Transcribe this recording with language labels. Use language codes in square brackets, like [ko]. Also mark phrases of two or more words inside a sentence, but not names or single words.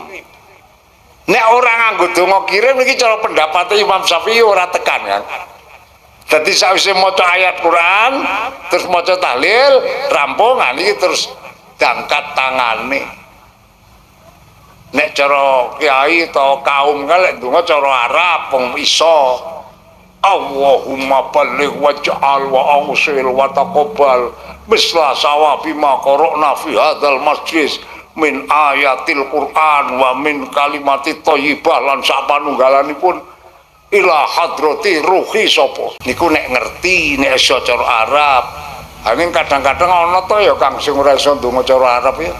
[jv] Nek ora nganggo donga kirim iki cara pendapat Imam Syafi'i ora tekan kan. Dadi sawise maca ayat Quran terus maca tahlil rampung iki terus diangkat tangane. Nek cara kiai atau kaum kalek donga cara Arab wong iso. [ar] اللهم بلغ واجعل وأوصل وتقبل مثل ثواب ما قرأنا في هذا المسجد من آيات القرآن ومن كلمة طيبة [jv] lan sapanunggalanipun [ar] إلى حضرة روح [jv] sapa niku nek ngerti nek iso cara Arab. Angin kadang-kadang ana to ya Kang sing ora iso ndonga cara Arab ya.